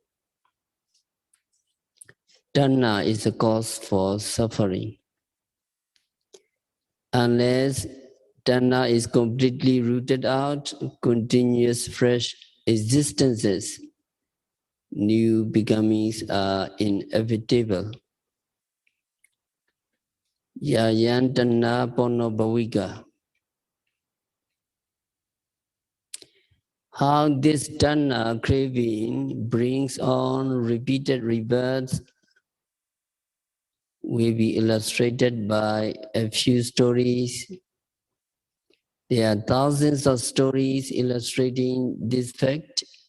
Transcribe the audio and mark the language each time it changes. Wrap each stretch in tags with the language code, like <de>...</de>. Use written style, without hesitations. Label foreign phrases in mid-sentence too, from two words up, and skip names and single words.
<en>Tanha is the cause for suffering. Unless tanha is completely rooted out, continuous fresh existences, new becomings are inevitable.</en> <pi>Yayan tanha pono bhavika.</pi> <en>How this tanha craving brings on repeated rebirths will be illustrated by a few stories. There are thousands of stories illustrating this fact.</en>